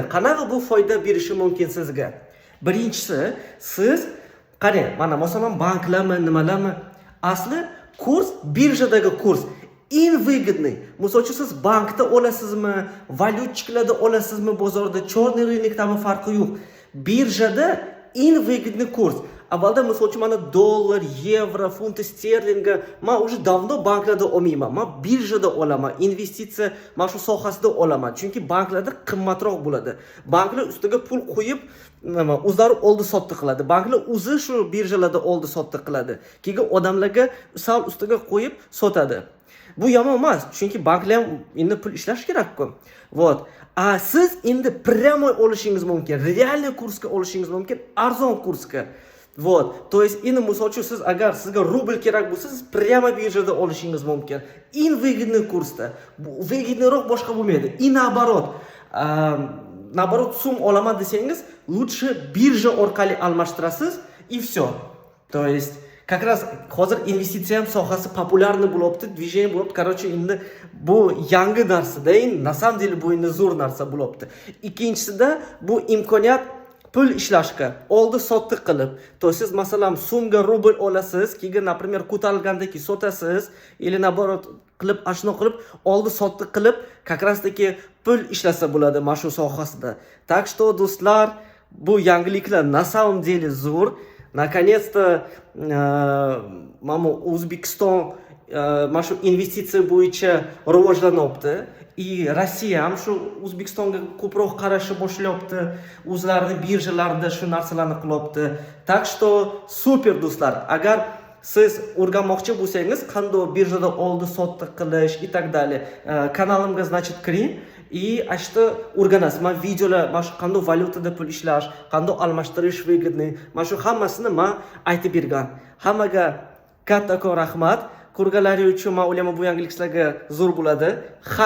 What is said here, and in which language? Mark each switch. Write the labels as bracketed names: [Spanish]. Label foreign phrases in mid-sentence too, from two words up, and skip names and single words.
[Uzbek] Qanaqa bu foyda berishi mumkin sizga? Birinchisi, siz qarang, mana masalan banklarmi, nimalarmi, asli kurs birjadagi kurs eng выгодный. Misol uchun siz bankda olasizmi, valyutchiklarda olasizmi, bozorda [Russian] черный рынокдами [Uzbek] farqi yo'q. Birjada eng выгодный kurs. Avvalda misol uchun mana dollar, yevro, funt sterlinga men [Russian] уже давно [Uzbek] banklarda olmayman. Men birjada olaman, investitsiya mana shu sohasida olaman. Chunki banklarda qimmatroq bo'ladi. Banklar ustiga pul qo'yib, o'zlari oldi sotdi qiladi. Banklar o'zi shu birjalarda oldi sotdi qiladi. Keyin odamlarga sal ustiga qo'yib sotadi. Bu yomon emas, chunki banklar ham endi pul ishlash kerak-ku. Вот. A siz endi прямой olishingiz mumkin, реальный kursga olishingiz mumkin, arzon kursga. [Russian] Вот. То есть, [Uzbek] endi misol uchun siz agar sizga rubl kerak bo'lsa, siz прямо birjada olishingiz mumkin. Eng выгодный kursda. Bu выгодныйroq boshqa bo'lmaydi. [Russian] И наоборот. Наоборот, [Uzbek] sum olaman desangiz, лучше birja orqali almashtirasiz [Russian] и все. То есть, как раз [Uzbek] hozir investitsiya ham sohasi populyarniy bo'lyapti, движение bo'lyapti. Короче, endi bu yangi narsa-da, [Russian] на самом деле [Uzbek] bu endi zo'r narsa bo'lyapti. Ikkinchisida bu imkoniyat pul ishlashga, oldi sotdi qilib. To siz masalan sumga rubl olasiz, keyin, например, ko'tarilgandagi sotasiz, [Russian] или наоборот [Uzbek] qilib, ashno qilib, oldi sotdi qilib, [Russian] как раз таки [Uzbek] pul ishlasa bo'ladi mana shu sohasida. [Russian] Так что, [Uzbek] do'stlar, bu yangiliklar [Russian] на самом деле [Uzbek] zo'r. Наконец-то mana O'zbekiston mana shu investitsiya bo'yicha rivojlanyapti. И Rossiya ham shu O'zbekistonga ko'proq qarashni boshlayapti. O'zlarining birjalarida shu narsalarni qilyapti. [Russian] Так что [Uzbek] super do'stlar. Agar siz o'rganmoqchi bo'lsangiz, qanday birjada oldi sotdi qilish [Russian] и так далее, [Uzbek] kanalimga значит kiring и ashta o'rganasiz. Men videolar, mana shu qanday valyutada pul ishlash, qanday almashtirish выгодный, mana shu hammasini men aytib bergan. Hammaga kattakon rahmat. Ko'rganlaringiz uchun men o'ylayman bu yangilik sizlarga zo'r bo'ladi.